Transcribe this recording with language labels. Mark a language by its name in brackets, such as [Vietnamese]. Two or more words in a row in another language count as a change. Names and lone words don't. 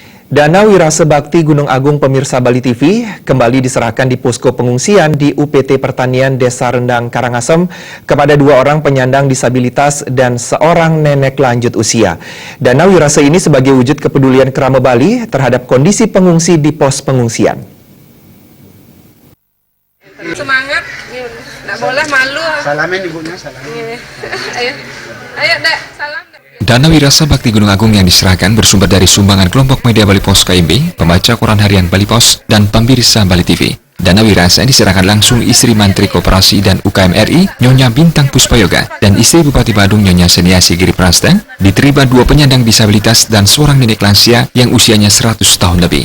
[Indonesian] Dana Wirasa Bakti Gunung Agung pemirsa Bali TV kembali diserahkan di posko pengungsian di UPT Pertanian Desa Rendang Karangasem kepada 2 orang penyandang disabilitas dan seorang nenek lanjut usia. Dana Wirasa ini sebagai wujud kepedulian Krama Bali terhadap kondisi pengungsi di pos pengungsian. Semangat, nggak boleh malu. Salamin ibunya, salamin. Ayo dek, salam. Dana Wirasa Bakti Gunung Agung yang diserahkan bersumber dari sumbangan kelompok media Bali Pos KMB, pembaca koran harian Bali Pos, dan pemirsa Bali TV. Dana Wirasa diserahkan langsung istri Menteri Koperasi dan UKM RI, Nyonya Bintang Puspayoga, dan istri Bupati Badung, Nyonya Seniasi Giri Prasta, diterima 2 penyandang disabilitas dan seorang nenek lansia yang usianya 100 tahun lebih.